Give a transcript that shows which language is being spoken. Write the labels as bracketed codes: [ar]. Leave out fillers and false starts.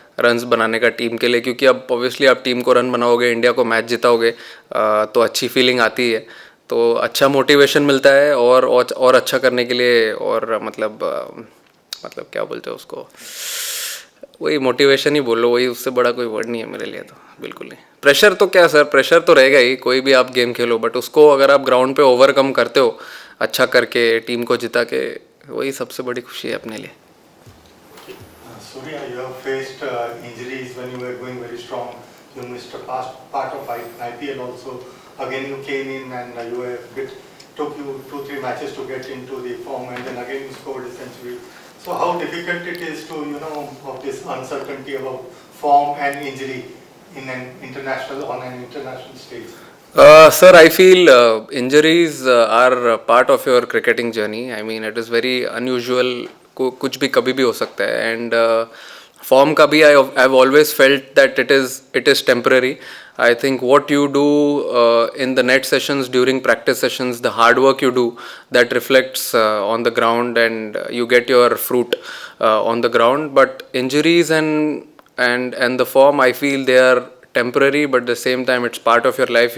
[hi] Runs बनाने का team के लिए, क्योंकि अब ऑब्वियसली आप टीम को रन बनाओगे, इंडिया को मैच जिताओगे, तो अच्छी फीलिंग आती है, तो अच्छा मोटिवेशन मिलता है और अच्छा करने के लिए, और मतलब क्या बोलते हैं उसको, वही मोटिवेशन ही बोल लो, वही, उससे बड़ा कोई वर्ड नहीं है मेरे लिए, तो बिल्कुल नहीं। प्रेशर तो क्या सर, प्रेशर तो रहेगा ही, कोई भी आप गेम खेलो, बट उसको अगर आप ग्राउंड पे ओवरकम करते हो अच्छा करके, टीम को जिता के, वही सबसे बड़ी खुशी है अपने लिए। [en] Surya, you have faced injuries when you were going very strong. You missed a part of IPL also. Again, you came in and you were took you 2-3 matches to get into the form, and then again you scored a century. So how difficult it is to, of this uncertainty about form and injury on an international stage? Sir, I feel injuries are part of your cricketing journey. I mean, it is very unusual. [hi] कुछ भी कभी भी हो सकता है, [en] and form [hi] का भी [en] I've always felt that it is temporary. I think what you do in the net sessions, during practice sessions, the hard work you do, that reflects on the ground, and you get your fruit on the ground. But injuries and the form, I feel they are temporary, but at the same time it's part of your life.